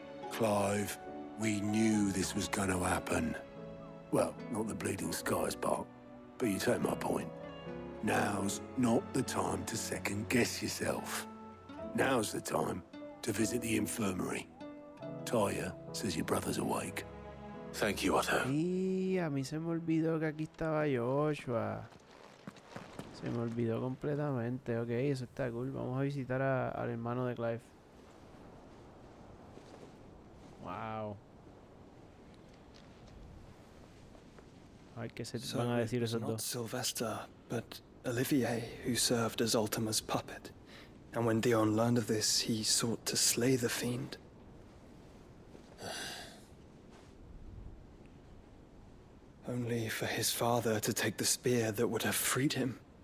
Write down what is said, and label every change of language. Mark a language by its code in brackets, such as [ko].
[en] Clive, we knew this was going to happen. Well, not the bleeding skies part, but you take my point. Now's not the time to second-guess yourself. Now's the time to visit the infirmary. Taya says your brother's awake. Thank you, Otto. [es] Y a mí se me olvidó que aquí estaba Joshua. Se me olvidó completamente. Ok, eso está cool. Vamos a visitar al hermano de Clive. Wow. Ay, ¿qué se van a decir esos [en] not [es] dos? [en] Sylvester, but Olivier, who served as Ultima's puppet. And when Dion learned of this, he sought to slay the fiend. Only for his father to take the spear that would have freed him.